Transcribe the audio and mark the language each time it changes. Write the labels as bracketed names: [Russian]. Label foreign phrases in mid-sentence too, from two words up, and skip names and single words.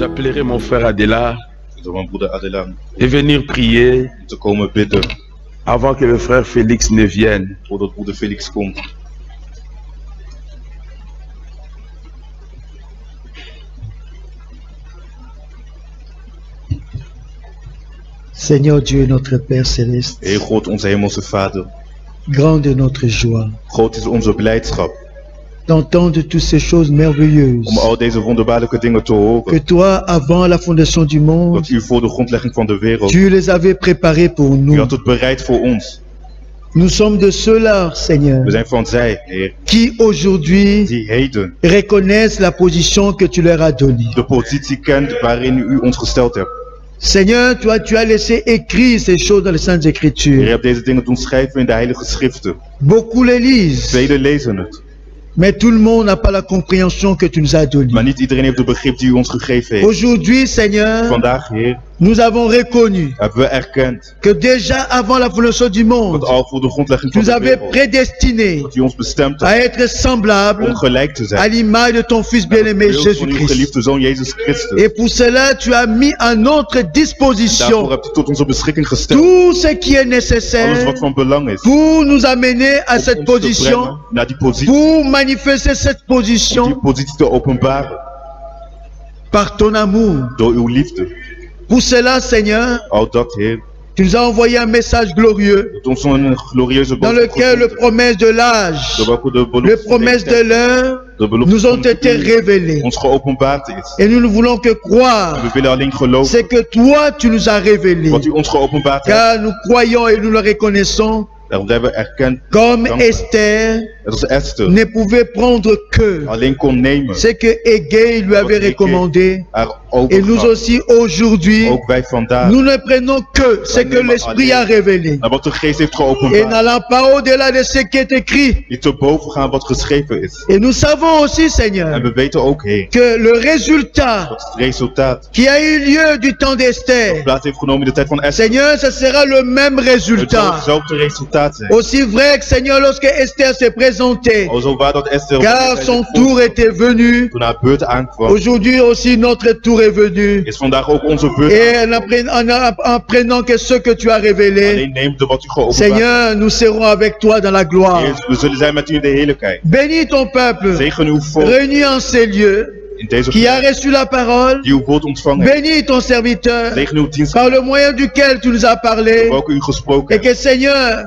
[French] libérer mon frère Adela [Dutch] door mijn broeder Adelan [French] et venir prier [Dutch] te komen bidden [French] avant que le frère Félix ne vienne. [Dutch] voordat broeder Felix komt. [French] Seigneur Dieu, notre Père Céleste, [Dutch] Heer God, onze hemelse Vader, [French] grande est notre joie [Dutch] groot is onze blijdschap [French] d'entendre toutes ces choses merveilleuses [Dutch] om al deze wonderbaarlijke dingen te horen. [French] que toi, avant la fondation du monde, [Dutch] Dat u voor de grondlegging van de wereld, [French] tu les avais préparées pour [Dutch] u [French] nous. [Dutch] had het bereid voor ons. [French] Nous sommes de ceux-là, Seigneur, [Dutch] We zijn van zij, Heer, [French] qui aujourd'hui [Dutch] die heden [French] reconnaissent la position que tu leur as donnée. [Dutch] de positie kent waarin u ons gesteld hebt. [French] Seigneur, toi, tu as laissé écrire ces choses dans les Saintes [Dutch] Heer, u [French] Écritures. [Dutch] hebt deze dingen doen schrijven in de Heilige Schriften. [French] Beaucoup les lisent, [Dutch] Velen lezen het, [French] mais tout le monde n'a pas la compréhension que tu nous as donnée. [Dutch] maar niet iedereen heeft de begrip die u ons gegeven heeft. [French] Aujourd'hui, Seigneur, [Dutch] Vandaag, Heer, [French] nous avons reconnu [Dutch] hebben we erkend [French] que déjà avant la fondation du monde, [Dutch] dat al voor de grondlegging [French] tu [Dutch] van [French] nous [Dutch] de [French] avais [Dutch] wereld, [French] prédestiné [Dutch] dat u ons bestemd [French] à [Dutch] hebt [French] être semblable [Dutch] om gelijk te [French] à [Dutch] zijn. [French] l'image de ton Fils bien-aimé [Dutch] Beeld van uw [French] Jésus-Christ. [Dutch] geliefde Zoon Jezus Christus. [French] Et pour cela, tu as mis à notre [Dutch] Daarvoor [French] disposition [Dutch] hebt u tot onze beschikking gesteld [French] tout ce qui est [Dutch] alles [French] nécessaire [Dutch] wat van belang is. [French] pour nous amener à [Dutch] Om [French] cette [Dutch] ons te [French] position, [Dutch] brengen naar die positie, [French] pour manifester cette [Dutch] om die [French] position [Dutch] positie te openbaren [French] par ton amour. [Dutch] door uw liefde. [French] Pour cela, Seigneur, [Dutch] Al dat, Heer, [French] tu nous as envoyé un message glorieux [Dutch] dat ons een glorieuze [French] dans [Dutch] boodschap [French] lequel les [Dutch] gezonden, [French] promesses de l'âge, [Dutch] door welke de [French] les [Dutch] belofte [French] promesses de l'heure [Dutch] de belofte [French] nous ont [Dutch] van [French] été [Dutch] u [French] révélées. [Dutch] ons geopenbaard is. [French] Et nous ne voulons que croire [Dutch] We willen alleen geloven [French] c'est que toi tu nous as révélé, [Dutch] wat u ons geopenbaard hebt. [French] car nous croyons et nous le reconnaissons [Dutch] Daarom hebben we erkend [French] comme [Dutch] dankbaar. [French] Esther [Dutch] dat als Esther [French] ne pouvait prendre que [Dutch] alleen kon nemen [French] ce que Égée lui avait recommandé. [Dutch] haar [French] Et nous [Dutch] overgaf. [French] aussi aujourd'hui, [Dutch] Ook wij vandaag, [French] nous ne prenons que ce que l'Esprit a révélé. [Dutch] naar wat de geest heeft [French] Et [Dutch] geopenbaard. [French] n'allant pas au-delà de ce qui est écrit. [Dutch] Niet te boven gaan wat geschreven is. [French] Et nous savons aussi, [Dutch] En [French] Seigneur, [Dutch] we weten ook, Heer, [French] que le résultat [Dutch] dat het resultaat [French] qui a eu lieu du temps d'Esther, [Dutch] plaats heeft genomen in de tijd van Esther. [French] Seigneur, ce sera le même [Dutch] Het zal [French] résultat. [Dutch] hetzelfde resultaat zijn. [French] Aussi vrai que, Seigneur, lorsque Esther s'est présentée, [Dutch] Alzo waar dat Esther [French] car son tour était venu, [Dutch] toen haar beurt aankwam, [French] aujourd'hui aussi notre tour est venu. [Dutch] is vandaag ook onze beurt. [French] Et en apprenant que ce que tu as révélé, [Dutch] Alleen neemt de wat u geopenbaard [French] Seigneur, nous serons avec toi dans la gloire. [Dutch] heeft. We zullen zijn met u in de heerlijkheid. [French] Bénis ton peuple, [Dutch] Zegen uw volk [French] réunis en ces lieux, [Dutch] in deze [French] qui a [Dutch] plek [French] reçu la parole. [Dutch] die uw woord ontvangen heeft. [French] Bénis ton serviteur, [Dutch] Zegen uw dienst [French] par le moyen duquel tu nous as parlé. [Dutch] welke u gesproken [French] Et [Dutch] hebt. [French] que, Seigneur,